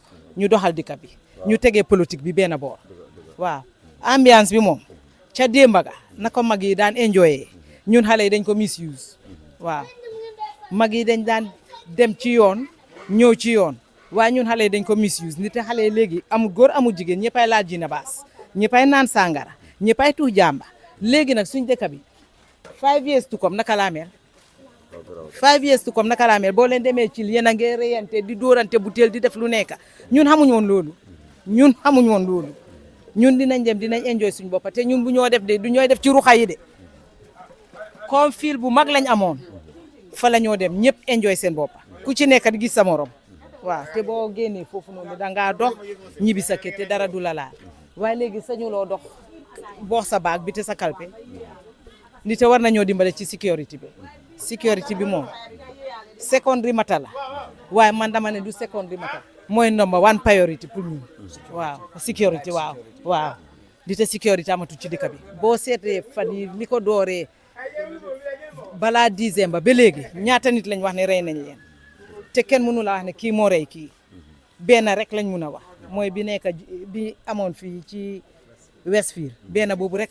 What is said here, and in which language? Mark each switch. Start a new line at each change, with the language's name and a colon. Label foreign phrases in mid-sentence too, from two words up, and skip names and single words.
Wolof: ñu doxal dëkk bi ñu tegee politique bi benn boor waaw ambiance bi moom ca démba ga na ko mag yi daan enjoyé ñun xale yi dañ ko misuse waaw mag yi dañ daan dem ci yoon ñëw ci yoon waaye ñun xale yi dañ ko misuse nit te xale yi léegi amul góor amul jigéen ñëppay laal jina baas ñëppay naan sàngara ñëppay tuux jàmba léegi nag suñ dëkk bi
English: 5 years to come
Wolof: naka laa mel
English: 5 years to come
Wolof: naka laa mel boo leen demee ci yéen a ngi reyante di dóorante butéel di def lu nekk ñun xamuñ woon loolu ñun dinañ dem dinañ enjoy suñ boppa te ñun bu ñoo def de du ñooy def ci ruxa yi de comme fil bu mag lañ amoon fa la ñoo dem ñëpp enjoy seen boppa ku ci nekk di gis sa morom waaw te boo génnee foofu noonu dangaa dox ñibbi sa kër te dara du la laal waaye léegi sañuloo dox boox sa baag bi te sa kalpe ni te war nañoo dimbale ci sécurité bi moom
English: secondary matter
Wolof: la waaye man dama ne du
English: secondary matter
Wolof: mooy
English: number 1 priority
Wolof: pour ñun waaw sécurité waaw di te sécurité amatu ci dëkk bi boo seetee fan yi li ko dooree balaa décembre ba léegi ñaata nit lañ wax ne rey nañ leen te kenn mënu la wax ne kii moo rey kii benn rek lañ mun a wax mooy bi nekk bi amoon fii ci Westfield benn boobu rek